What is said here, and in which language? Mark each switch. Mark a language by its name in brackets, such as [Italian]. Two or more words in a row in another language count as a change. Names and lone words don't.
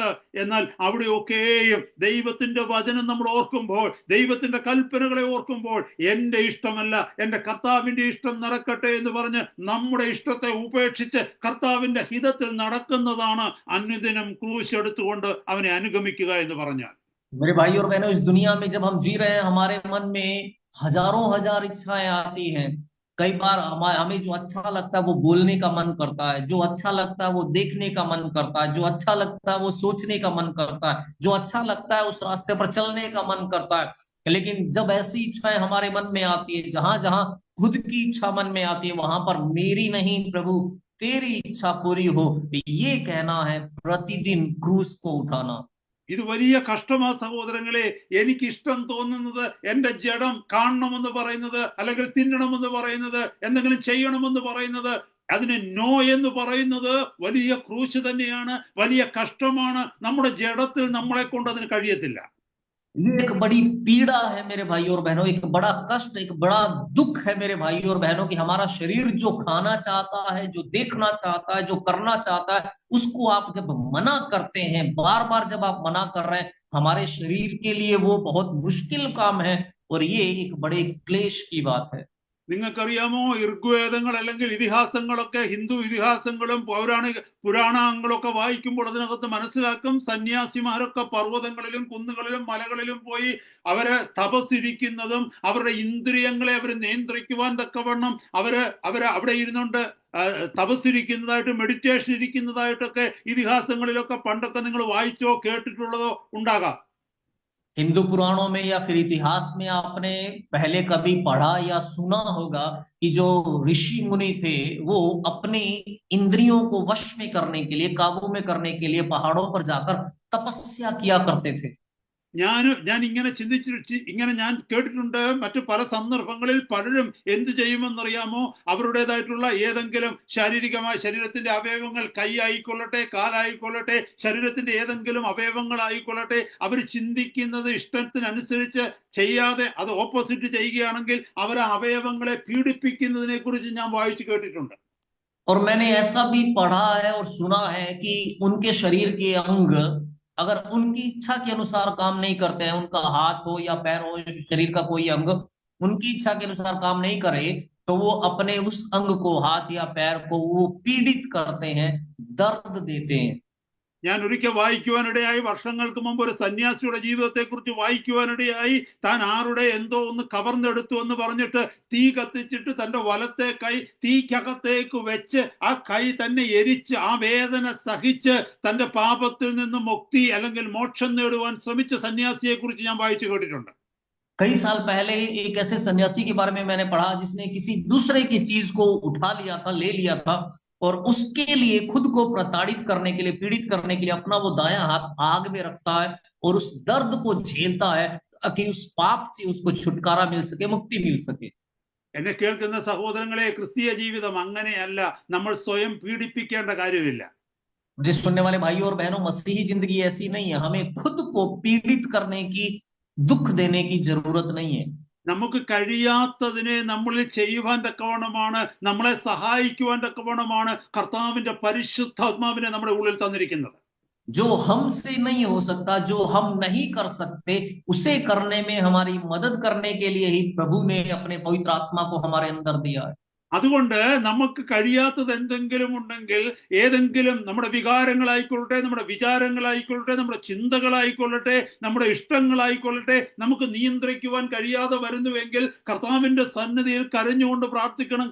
[Malayalam] എന്നാൽ അവിടെയൊക്കെയും ദൈവത്തിന്റെ വചനം നമ്മൾ ഓർക്കുമ്പോൾ, ദൈവത്തിന്റെ കൽപ്പനകളെ ഓർക്കുമ്പോൾ, എന്റെ ഇഷ്ടമല്ല എന്റെ കർത്താവിന്റെ ഇഷ്ടം നടക്കട്ടെ എന്ന് പറഞ്ഞ് നമ്മുടെ ഇഷ്ടത്തെ ഉപേക്ഷിച്ച് കർത്താവിന്റെ ഹിതത്തിൽ നടക്കുന്നതാണ് അനുദിനം ക്രൂശ് എടുത്തുകൊണ്ട് അവനെ അനുഗമിക്കുക എന്ന് പറഞ്ഞാൽ. [Hindi] मेरे भाई और बहनों, इस दुनिया में जब हम जी रहे हैं, हमारे मन में हजारों हजार इच्छाएं आती हैं। कई बार हमें जो अच्छा लगता है वो बोलने का मन करता है, जो अच्छा लगता है वो देखने का मन करता है, जो अच्छा लगता है वो सोचने का मन करता है, जो अच्छा लगता है उस रास्ते पर चलने का मन करता है। लेकिन जब ऐसी इच्छाएं हमारे मन में आती है, जहां जहां खुद की इच्छा मन में आती है, वहां पर मेरी नहीं प्रभु तेरी इच्छा पूरी हो, ये कहना है प्रतिदिन क्रूस को उठाना। [Malayalam] ഇത് വലിയ കഷ്ടമാ സഹോദരങ്ങളെ. എനിക്ക് ഇഷ്ടം തോന്നുന്നത്, എന്റെ ജഡം കാണണമെന്ന് പറയുന്നത്, അല്ലെങ്കിൽ തിന്നണമെന്ന് പറയുന്നത്, എന്തെങ്കിലും ചെയ്യണമെന്ന് പറയുന്നത്, അതിന് നോ എന്ന് പറയുന്നത് വലിയ ക്രൂശ് തന്നെയാണ്, വലിയ കഷ്ടമാണ്. നമ്മുടെ ജഡത്തിൽ നമ്മളെ കൊണ്ട് അതിന് കഴിയത്തില്ല. [Hindi] ये एक बड़ी पीड़ा है मेरे भाई और बहनों, एक बड़ा कष्ट, एक बड़ा दुख है मेरे भाई और बहनों कि हमारा शरीर जो खाना चाहता है, जो देखना चाहता है, जो करना चाहता है, उसको आप जब मना करते हैं, बार बार जब आप मना कर रहे हैं, हमारे शरीर के लिए वो बहुत मुश्किल काम है और ये एक बड़े क्लेश की बात है। [Malayalam] നിങ്ങൾക്കറിയാമോ, ഋഗ്വേദങ്ങൾ അല്ലെങ്കിൽ ഇതിഹാസങ്ങളൊക്കെ, ഹിന്ദു ഇതിഹാസങ്ങളും പുരാണങ്ങളൊക്കെ വായിക്കുമ്പോൾ അതിനകത്ത് മനസ്സിലാക്കും, സന്യാസിമാരൊക്കെ പർവ്വതങ്ങളിലും കുന്നുകളിലും മലകളിലും പോയി അവര് തപസ്സിരിക്കുന്നതും അവരുടെ ഇന്ദ്രിയങ്ങളെ അവർ നിയന്ത്രിക്കുവാൻ തക്കവണ്ണം അവര് അവിടെ ഇരുന്നുകൊണ്ട് തപസ്സിരിക്കുന്നതായിട്ട്, മെഡിറ്റേഷൻ ഇരിക്കുന്നതായിട്ടൊക്കെ ഇതിഹാസങ്ങളിലൊക്കെ പണ്ടൊക്കെ നിങ്ങൾ വായിച്ചോ കേട്ടിട്ടുള്ളതോ ഉണ്ടാകാം. [Hindi] हिंदू पुराणों में या फिर इतिहास में आपने पहले कभी पढ़ा या सुना होगा कि जो ऋषि मुनि थे वो अपनी इंद्रियों को वश में करने के लिए, काबू में करने के लिए पहाड़ों पर जाकर तपस्या किया करते थे। [Malayalam] ഞാൻ ഇങ്ങനെ ഇങ്ങനെ ഞാൻ കേട്ടിട്ടുണ്ട്. മറ്റു പല സന്ദർഭങ്ങളിൽ പലരും എന്ത് ചെയ്യുമെന്നറിയാമോ, അവരുടേതായിട്ടുള്ള ഏതെങ്കിലും ശാരീരികമായ ശരീരത്തിന്റെ അവയവങ്ങൾ, കൈ ആയിക്കൊള്ളട്ടെ, കാലായിക്കൊള്ളട്ടെ, ശരീരത്തിന്റെ ഏതെങ്കിലും അവയവങ്ങൾ ആയിക്കൊള്ളട്ടെ, അവർ ചിന്തിക്കുന്നത് ഇഷ്ടത്തിനനുസരിച്ച് ചെയ്യാതെ അത് ഓപ്പോസിറ്റ് ചെയ്യുകയാണെങ്കിൽ അവർ അവയവങ്ങളെ പീഡിപ്പിക്കുന്നതിനെ കുറിച്ച് ഞാൻ വായിച്ചു കേട്ടിട്ടുണ്ട്. [Hindi] और मैंने ऐसा भी पढ़ा है और सुना है कि उनके शरीर के अंग अगर उनकी इच्छा के अनुसार काम नहीं करते हैं, उनका हाथ हो या पैर हो, शरीर का कोई अंग उनकी इच्छा के अनुसार काम नहीं करे, तो वो अपने उस अंग को, हाथ या पैर को वो पीड़ित करते हैं, दर्द देते हैं। [Malayalam] ഞാൻ ഒരിക്കൽ വായിക്കുവാനിടയായി, വർഷങ്ങൾക്ക് മുമ്പ് ഒരു സന്യാസിയുടെ ജീവിതത്തെ കുറിച്ച് വായിക്കുവാനിടയായി, താൻ ആരുടെ എന്തോ ഒന്ന് കവർന്നെടുത്തു എന്ന് പറഞ്ഞിട്ട് തീ കത്തിച്ചിട്ട് തന്റെ വലത്തെ കൈ തീക്കകത്തേക്ക് വെച്ച് ആ കൈ തന്നെ എരിച്ച് ആ വേദന സഹിച്ച് തന്റെ പാപത്തിൽ നിന്ന് മുക്തി അല്ലെങ്കിൽ മോക്ഷം നേടുവാൻ ശ്രമിച്ച സന്യാസിയെ കുറിച്ച് ഞാൻ വായിച്ചു കേട്ടിട്ടുണ്ട്. [Hindi] कई साल पहले एक ऐसे सन्यासी के बारे में मैंने पढ़ा जिसने किसी दूसरे की चीज को उठा लिया था, ले लिया था, और उसके लिए खुद को प्रताड़ित करने के लिए, पीड़ित करने के लिए अपना वो दायां हाथ आग में रखता है और उस दर्द को झेलता है ताकि उस पाप से उसको छुटकारा मिल सके, मुक्ति मिल सके। [Malayalam] എന്നെ കേൾക്കുന്ന സഹോദരങ്ങളെ, ക്രിസ്തീയ ജീവിതം അങ്ങനെയല്ല. നമ്മൾ സ്വയം പീഡിപ്പിക്കേണ്ട കാര്യമില്ല. [Hindi] मुझे सुनने वाले भाई और बहनों, मसीही जिंदगी ऐसी नहीं है। हमें खुद को पीड़ित करने की, दुख देने की जरूरत नहीं है। [Malayalam] നമുക്ക് കഴിയാത്തതിനെ നമ്മളിൽ ചെയ്യുവാൻ തക്കവണ്ണമാണ്, നമ്മളെ സഹായിക്കുവാൻ തക്കവണ്ണമാണ് കർത്താവിന്റെ പരിശുദ്ധാത്മാവിനെ നമ്മുടെ ഉള്ളിൽ തന്നിരിക്കുന്നത്. [Hindi] जो हमसे नहीं हो सकता, जो हम नहीं कर सकते, उसे करने में हमारी मदद करने के लिए ही प्रभु ने अपने पवित्र आत्मा को हमारे अंदर दिया है। [Malayalam] അതുകൊണ്ട് നമുക്ക് കഴിയാത്തത് എന്തെങ്കിലും ഉണ്ടെങ്കിൽ, ഏതെങ്കിലും നമ്മുടെ വികാരങ്ങളായിക്കൊള്ളട്ടെ, നമ്മുടെ വിചാരങ്ങളായിക്കൊള്ളട്ടെ, നമ്മുടെ ചിന്തകളായിക്കൊള്ളട്ടെ, നമ്മുടെ ഇഷ്ടങ്ങളായിക്കൊള്ളട്ടെ, നമുക്ക് നിയന്ത്രിക്കുവാൻ കഴിയാതെ വരുന്നുവെങ്കിൽ കർത്താവിന്റെ സന്നിധിയിൽ കരഞ്ഞുകൊണ്ട് പ്രാർത്ഥിക്കണം.